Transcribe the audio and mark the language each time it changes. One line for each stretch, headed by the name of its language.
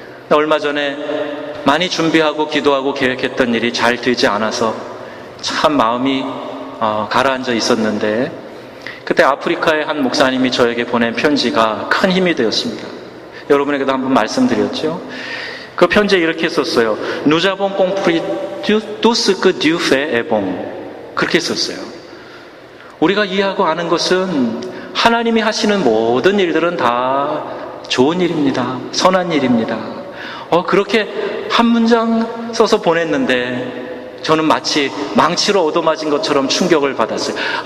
Korean: 얼마 전에 많이 준비하고 기도하고 계획했던 일이 잘 되지 않아서 참 마음이 가라앉아 있었는데, 그때 아프리카의 한 목사님이 저에게 보낸 편지가 큰 힘이 되었습니다. 여러분에게도 한번 말씀드렸죠. 그 편지에 이렇게 썼어요.
French: Nous avons compris tout ce que Dieu fait est bon.
Korean: 그렇게 썼어요. 우리가 이해하고 아는 것은 하나님이 하시는 모든 일들은 다 좋은 일입니다. 선한 일입니다. 그렇게 한 문장 써서 보냈는데 저는 마치 망치로 얻어맞은 것처럼 충격을 받았어요.